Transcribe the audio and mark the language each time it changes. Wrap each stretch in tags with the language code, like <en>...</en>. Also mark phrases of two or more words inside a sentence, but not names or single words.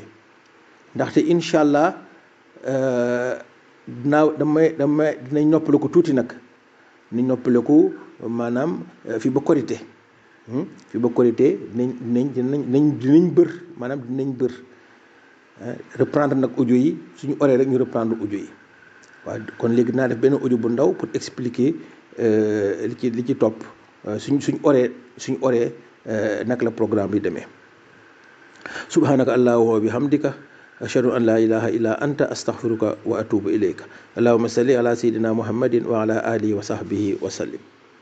<wo>ndaxte</wo> <ar>إن شاء الله</ar> <wo>dinañ noppale ko tuuti nag, ni noppale ko maanaam fii ba korité dinañ bër reprendre nag audio yi suñu oree rek ñu reprendre audio yi. waaw kon léegi dinaa def benn audio bu ndaw</wo> <fr>pour expliquer</fr> <wo>li ci topp suñ oree naka la programme bi demee.</wo> <ar>سبحانك اللهم وبحمدك أشهد أن لا إله إلا أنت أستغفرك وأتوب إليك. اللهم صل على سيدنا محمد وعلى آله وصحبه وسلم.</ar>